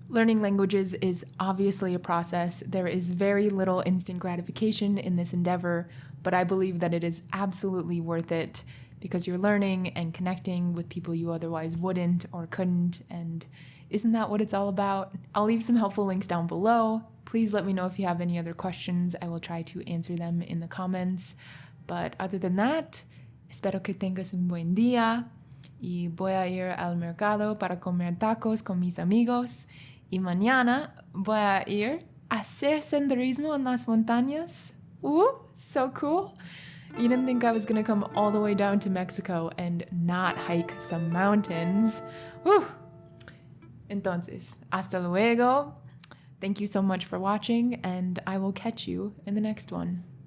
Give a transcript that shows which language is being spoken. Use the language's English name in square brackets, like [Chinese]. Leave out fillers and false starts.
[English] Learning languages is obviously a process. There is very little instant gratification in this endeavor, but I believe that it is absolutely worth it because you're learning and connecting with people you otherwise wouldn't or couldn't, and isn't that what it's all about? I'll leave some helpful links down below. Please let me know if you have any other questions. I will try to answer them in the comments. But other than that, [Spanish] espero que tengas un buen día. Y voy a ir al mercado para comer tacos con mis amigos. Y mañana voy a ir a hacer senderismo en las montañas. [English] So cool. You didn't think I was gonna come all the way down to Mexico and not hike some mountains. [Spanish] Entonces, hasta luego. [English] Thank you so much for watching, and I will catch you in the next one.